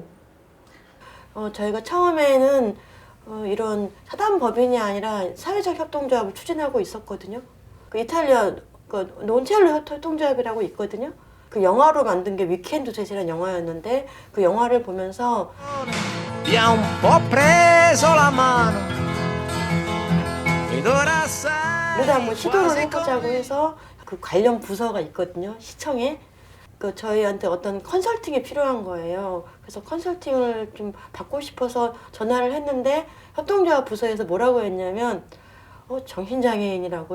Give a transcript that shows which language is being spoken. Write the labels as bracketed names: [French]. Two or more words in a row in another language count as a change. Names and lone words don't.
[Korean] 저희가 처음에는 이런 사단법인이 아니라 사회적 협동조합을 추진하고 있었거든요. 그 이탈리아 논첼로 협동조합이라고 있거든요. 그 영화로 만든 게 위켄드 셋이라는 영화였는데 그 영화를 보면서 [Italian] Ti ha un po' preso la mano ed ora sai [Korean] 그래도 한번 시도를 quasi 해보자고 come 해서 그 관련 부서가 있거든요. 시청에. 그 저희한테 어떤 컨설팅이 필요한 거예요. 그래서 컨설팅을 좀 받고 싶어서 전화를 했는데 협동조합 부서에서 뭐라고 했냐면 정신장애인이라고요.